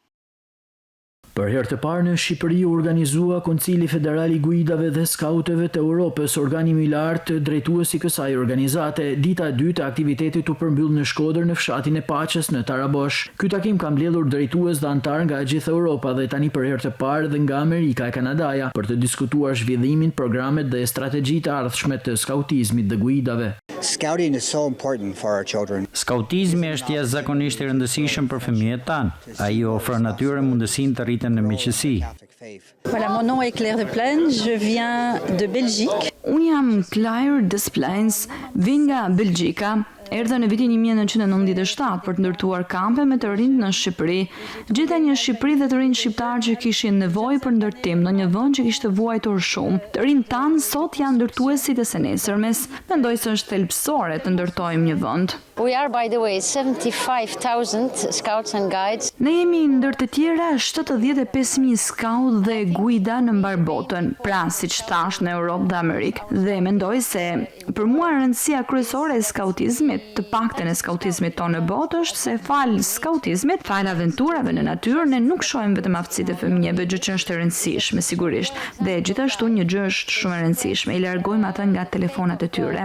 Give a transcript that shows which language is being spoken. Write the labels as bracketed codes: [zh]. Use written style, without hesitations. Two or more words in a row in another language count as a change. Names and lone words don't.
[sq] Për herë të parë në Shqipëri u organizua Koncili Federal i Guidave dhe Skauteve të Europës, organi më i lartë drejtues i kësaj organizate. Dita e dytë e aktivitetit u përmbyll në Shkodër në fshatin e Paqes në Tarabosh. Ky takim ka mbledhur drejtues dhe antar nga gjithë Europa dhe tani për herë të parë dhe nga Amerika e Kanadaja për të diskutuar zhvillimin, programet dhe strategjitë e ardhshme të skautizmit dhe guidave. [en] Scouting is so important for our children. [sq] Skautizmi është jashtëzakonisht i rëndësishëm për fëmijët tanë. Ai ofron atyre mundësinë të rriten në miqësi. [fr] Voilà, mon nom est Claire Desplaines, je viens de Belgique. [sq] Unë jam Claire Desplaines, vin nga Belgjika. Erdha në vitin 1997 për të ndërtuar kampe me të rinjt në Shqipëri. Gjeta një Shqipëri dhe të rinj shqiptar që kishin nevojë për ndërtim në një vend që kishte vuajtur shumë. Të rinjt tanë sot janë ndërtuesit e së nesërmes. Mendoj se është thelbësore të ndërtojmë një vend. [en] We are, by the way, 75,000 scouts and guides. [sq] Ne jemi ndër të tjera 75,000 skaut dhe guida në mbar botën, pra siç thash në Europë dhe Amerikë. Dhe mendoj se për mua rëndësia kryesore e skautizmit, të paktën e skautizmit tonë në botë është se fal skautizmit, fal aventurave në natyrë, ne nuk shohim vetëm aftësitë e fëmijëve, gjë që është e rëndësishme sigurisht, dhe gjithashtu një gjë është shumë e rëndësishme, i largojmë ata nga telefonat e tyre.